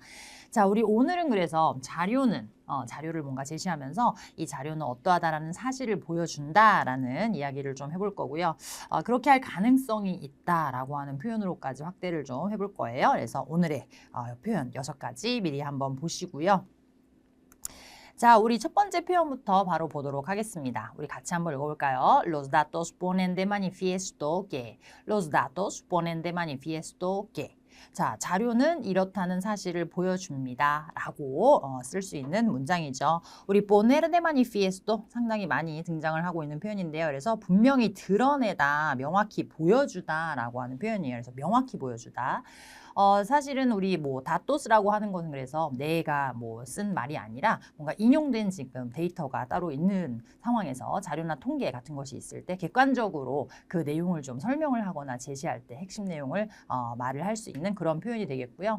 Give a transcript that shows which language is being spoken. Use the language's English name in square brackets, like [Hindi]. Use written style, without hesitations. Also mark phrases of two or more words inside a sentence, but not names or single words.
[Korean] 자, 우리 오늘은 그래서 자료를 뭔가 제시하면서 이 자료는 어떠하다라는 사실을 보여준다라는 이야기를 좀 해볼 거고요. 그렇게 할 가능성이 있다라고 하는 표현으로까지 확대를 좀 해볼 거예요. 그래서 오늘의 표현 6가지 미리 한번 보시고요. 자, 우리 첫 번째 표현부터 바로 보도록 하겠습니다. 우리 같이 한번 읽어볼까요? [Spanish] Los datos ponen de manifiesto que. Los datos ponen de manifiesto que. [Korean] 자, 자료는 이렇다는 사실을 보여줍니다. 라고 쓸 수 있는 문장이죠. 우리 [Spanish] poner de manifiesto [Korean] 상당히 많이 등장을 하고 있는 표현인데요. 그래서 분명히 드러내다, 명확히 보여주다 라고 하는 표현이에요. 그래서 명확히 보여주다. 사실은 우리 다토스라고 하는 것은 그래서 내가 쓴 말이 아니라 뭔가 인용된 지금 데이터가 따로 있는 상황에서 자료나 통계 같은 것이 있을 때 객관적으로 그 내용을 좀 설명을 하거나 제시할 때 핵심 내용을 말을 할 수 있는 그런 표현이 되겠고요.